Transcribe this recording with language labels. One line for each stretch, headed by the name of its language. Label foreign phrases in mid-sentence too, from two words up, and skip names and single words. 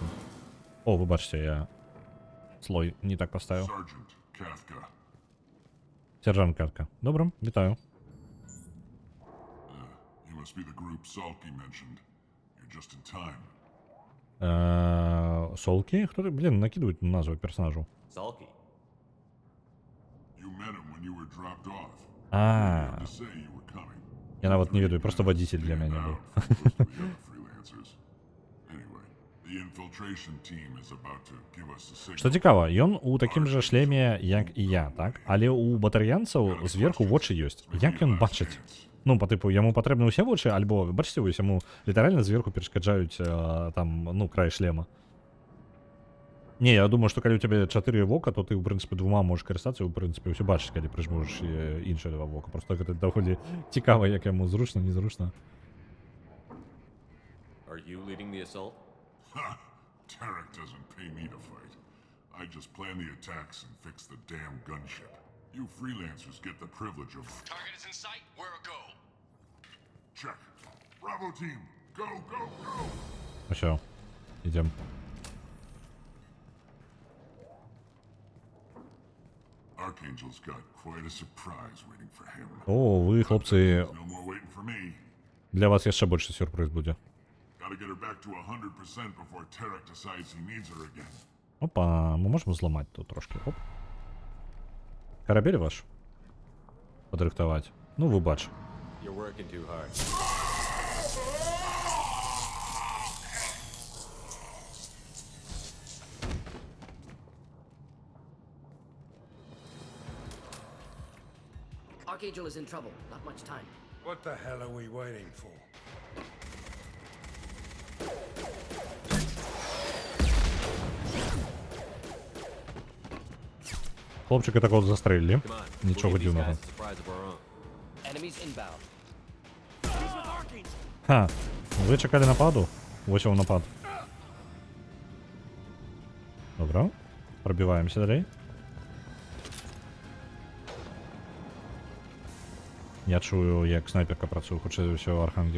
Belarusian: О, вы бачыце, я слой не так паставіў.
English: Sergeant Kafka.
Belarusian: Сержант Катка. Добра, вітаю.
English: You must be the group Salky mentioned. You're just in time.
Ukrainian: Солкі? Хто ти? Блін, накидують назву персонажу.
English: Salky. You met him when you were dropped off. А, To say you were coming.
Belarusian: я нават не ведаю, просто водитель для мяне быў.
English: Freelancers. Anyway, the infiltration team is about to give us a signal.
Belarusian: Што цікава, ён у такім жа шлеме, як і я, так? Але у батарыянцаў зверху вочы ёсць. Як ён бачыць? Ну,
Russian: по типу,
Belarusian: яму патрэбны ўсе вочы, альбо, бачыце, вось яму літаральна зверху перашкаджаюць там, ну, край шлема. Не, я думаю, што калі ў цябе 4 вока, то ты, ў прынцыпе, двума можаш карыстацца, ў прынцыпе, ўсё бачыць, калі прыжмурыш іншыя два вока. Просто гэта даволі цікава, як яму зручна, незручна.
English: Are you leading the assault? Ha! Tarek doesn't pay me to fight. I just plan the attacks and fix the damn gunship. You freelancers get the privilege of... Target is in sight. Where a go? Check. Bravo team, go, go, go!
Belarusian: Усё, ідзем.
English: Archangel's got quite a surprise waiting for him.
Belarusian: О, вы, хлопцы,
English: No more waiting for me.
Belarusian: для вас яшчэ большы сюрпрыз будзе.
English: Gotta get her back to 100% before Tarek decides he needs her again.
Belarusian: Опа,
Russian: мы можем
Belarusian: зламаць тут трошки. Оп. Карабель ваш падрыхтаваць. Ну, вы бач.
English: You're working too hard. Archangel is in trouble. Not much time. What the hell are we waiting for?
Ukrainian: Хлопчика такого застрелили.
English: Come on. We'll
Ukrainian: Нічого
English: give these
Ukrainian: дивного.
English: guys a surprise of our own. Enemies inbound.
Ukrainian: Ха, ви чекали нападу? Ось його напад. Добре. Пробиваємося далі. Я чую, як снайперка працює, хоче все Архангел.